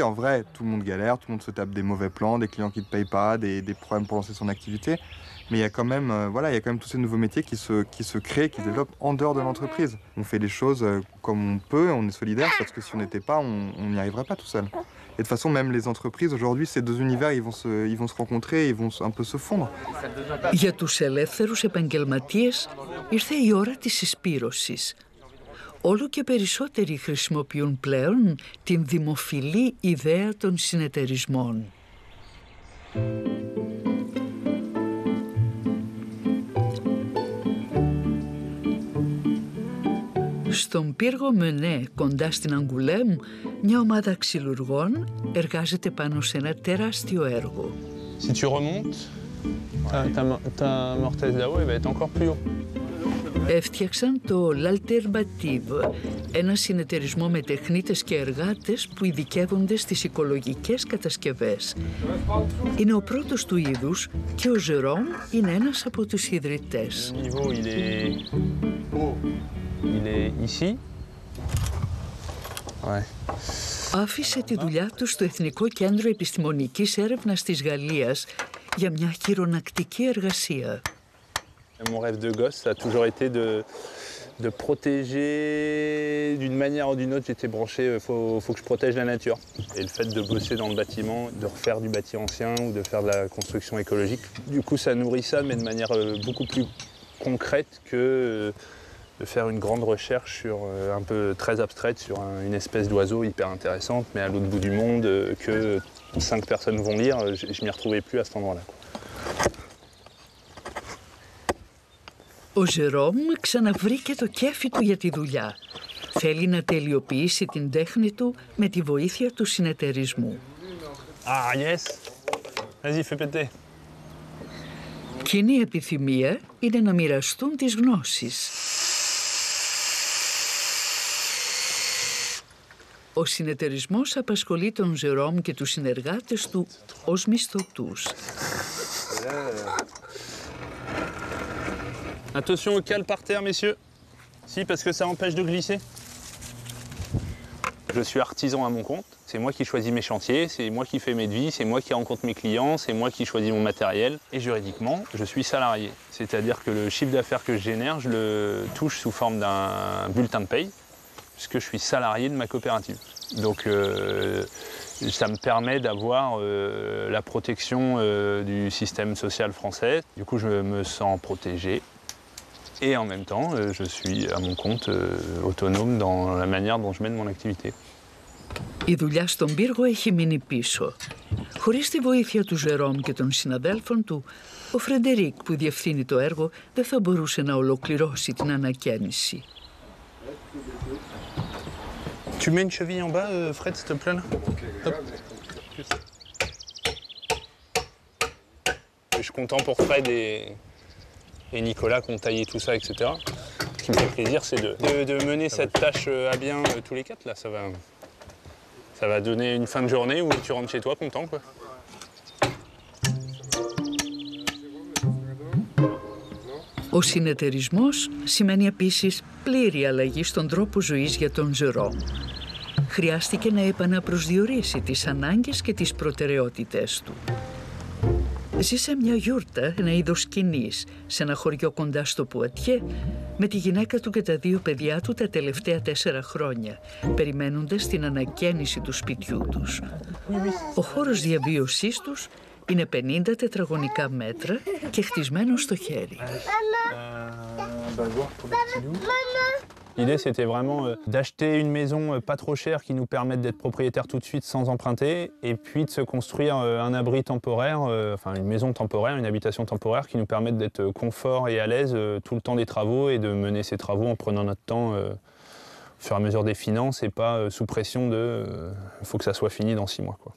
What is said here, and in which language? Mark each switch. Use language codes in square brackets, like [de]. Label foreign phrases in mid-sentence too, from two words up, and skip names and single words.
[fr] En vrai, tout le monde galère, tout le monde se tape des mauvais plans, des clients qui ne te payent pas, des problèmes pour lancer son activité. Mais il y a quand même, il y a quand même tous ces nouveaux métiers qui se créent, qui se développent en dehors de l'entreprise. On fait les choses comme on peut, on est solidaire, parce que si on n'était pas, on n'y arriverait pas tout seul. Et de toute façon, même les entreprises, aujourd'hui, ces deux univers, ils vont se rencontrer, ils vont un peu se fondre. [el] Για τους ελεύθερους επαγγελματίες ήρθε η ώρα της συσπήρωσης. Όλο και περισσότεροι χρησιμοποιούν πλέον την δημοφιλή ιδέα των συνεταιρισμών. Στον πύργο Μενέ, κοντά στην Αγκουλέμ, μια ομάδα ξυλουργών εργάζεται πάνω σε ένα τεράστιο έργο. [fr] Si tu remontes, ta mortaise là-haut, elle va être encore plus haut. [el] Έφτιαξαν το L'Alternative, ένα συνεταιρισμό με τεχνίτες και εργάτες που ειδικεύονται στις οικολογικές κατασκευές. Είναι ο πρώτος του είδους και ο Ζερόμ είναι ένας από τους ιδρυτές. Άφησε τη δουλειά του στο Εθνικό Κέντρο Επιστημονικής Έρευνας της Γαλλίας για μια χειρονακτική εργασία. [fr] Mon rêve de gosse, ça a toujours été de protéger d'une manière ou d'une autre. J'étais branché, faut que je protège la nature. Et le fait de bosser dans le bâtiment, de refaire du bâti ancien ou de faire de la construction écologique, du coup ça nourrit ça, mais de manière beaucoup plus concrète que de faire une grande recherche sur, un peu très abstraite sur une espèce d'oiseau hyper intéressante, mais à l'autre bout du monde, que 5 personnes vont lire. Je m'y retrouvais plus à cet endroit-là. [el] Ο Ζερόμ ξαναβρήκε το κέφι του για τη δουλειά. Θέλει να τελειοποιήσει την τέχνη του με τη βοήθεια του συνεταιρισμού. [fr] Ah yes! Vas-y, fais péter. [el] Κοινή επιθυμία είναι να μοιραστούν τις γνώσεις. Ο συνεταιρισμός απασχολεί τον Ζερόμ και τους συνεργάτες του ως μισθωτούς. [fr] Attention au cale par terre, messieurs. Si, parce que ça empêche de glisser. Je suis artisan à mon compte. C'est moi qui choisis mes chantiers, c'est moi qui fais mes devis, c'est moi qui rencontre mes clients, c'est moi qui choisis mon matériel. Et juridiquement, je suis salarié. C'est-à-dire que le chiffre d'affaires que je génère, je le touche sous forme d'un bulletin de paye, puisque je suis salarié de ma coopérative. Donc ça me permet d'avoir la protection du système social français. Du coup, je me sens protégé. Et en même temps, je suis à mon compte autonome dans la manière dont je mène mon activité. [el] Η δουλειά στον πύργο έχει μείνει πίσω. Χωρίς τη βοήθεια του Ζερόμ και των συναδέλφων του, ο Φρεντερίκ που διευθύνει το έργο δεν θα μπορούσε να ολοκληρώσει την ανακαίνιση. [fr] Tu mets une cheville en bas, Fred, s'il te plaît, là. Hop. Je suis content pour Fred et Nicolas qui ont taillé tout ça, etc. Ce qui me fait plaisir, c'est de mener cette tâche à bien tous les quatre, là. Ça va donner une fin de journée où tu rentres chez toi content, quoi. [el] Ο συνεταιρισμός σημαίνει επίσης πλήρη αλλαγή στον τρόπο ζωής για τον Ζερόμ. Χρειάστηκε να επαναπροσδιορίσει τις ανάγκες και τις προτεραιότητες του. Ζει σε μια γιούρτα, ένα είδος σκηνής, σε ένα χωριό κοντά στο Πουατιέ, με τη γυναίκα του και τα 2 παιδιά του τα τελευταία 4 χρόνια, περιμένοντας την ανακαίνιση του σπιτιού τους. Ο χώρος διαβίωσής τους Είναι 50 τετραγωνικά μέτρα και χτισμένο στο χέρι. [fr] L'idée, c'était vraiment d'acheter une maison pas trop chère qui nous permette d'être propriétaire tout de suite sans emprunter, et puis de se construire un abri temporaire, enfin une maison temporaire, une habitation temporaire qui nous permette d'être confort et à l'aise tout le temps des travaux et de mener ces travaux en prenant notre temps au fur et à mesure des finances et pas sous pression de faut que ça soit fini dans 6 mois, quoi.